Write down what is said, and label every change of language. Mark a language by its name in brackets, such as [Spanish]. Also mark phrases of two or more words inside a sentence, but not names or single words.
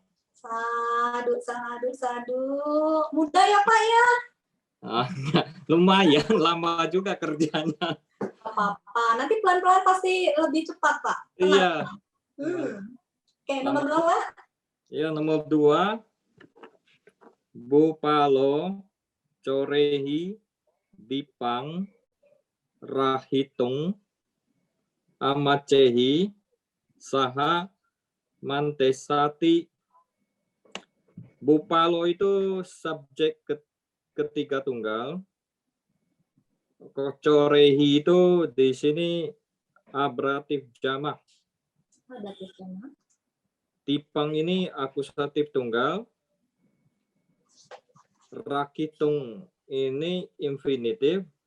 [Indonesian] Sadu. Mudah ya Pak ya? Lumayan, lama juga kerjanya. Gak apa-apa. Nanti pelan-pelan pasti lebih cepat Pak. Tenang. Iya. Oke, nomor berapa? Ya, nomor 2. [Pali] Bupalo corehi dipang rahitung amacehi saha mantesati. [Indonesian] Bupalo itu subjek ketiga tunggal. Corehi itu di sini ablatif jamak. Dipang ini akusatif tunggal. Rakitung ini infinitif.